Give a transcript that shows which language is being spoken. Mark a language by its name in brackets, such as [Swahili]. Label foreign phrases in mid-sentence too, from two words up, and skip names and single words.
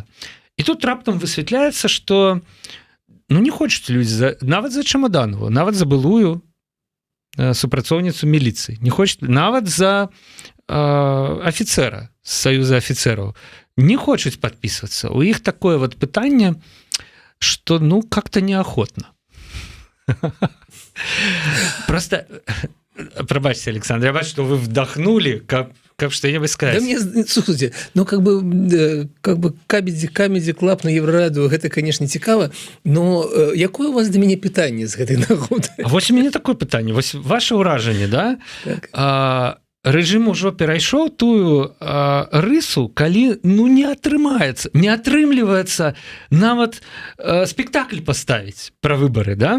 [Belarusian] І тут раптам высвятляецца, што ну, не хочуць людзі, нават за Чемаданову, нават за былую супрацоўніцу міліцыі, не хочуць, нават за афіцэра з саюза афіцэраў, не хочуць падпісвацца. У іх такое вот пытанне, што, ну, [Russian] как-то неохотно. Просто, пробачьте, Александр, [Belarusian] я бачу, [Russian] что вы вдохнули, как что-нибудь сказать. Да мне, слушайте, ну, как бы Comedy Club на Еврорадио, это, конечно, цікаво, но [Belarusian] якое у вас до мяне пытанне з гэтай нагоды? А вось у мяне такое пытанне, вось ваше ўражанне, да? Так. Рэжым ужо перайшоў тую рысу, калі, ну, не атрымліваецца нават спектакль паставіць пра выбары, да?